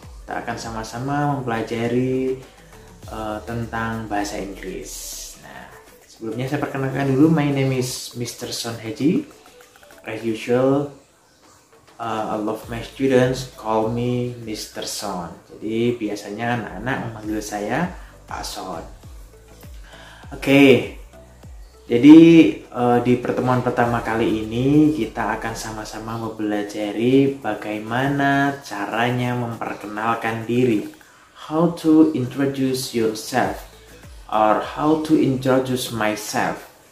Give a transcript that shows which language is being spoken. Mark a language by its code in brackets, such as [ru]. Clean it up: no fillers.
[id] Kita akan sama-sama mempelajari tentang bahasa Inggris. Nah, sebelumnya saya perkenalkan dulu, [en] my name is Mr. Son Haji. As usual, all of my students call me Mr. [id] Son. Jadi biasanya anak-anak memanggil saya Pak Son. Oke, jadi di pertemuan pertama kali ini kita akan sama-sama mempelajari bagaimana caranya memperkenalkan diri. [en] How to introduce yourself or how to introduce myself.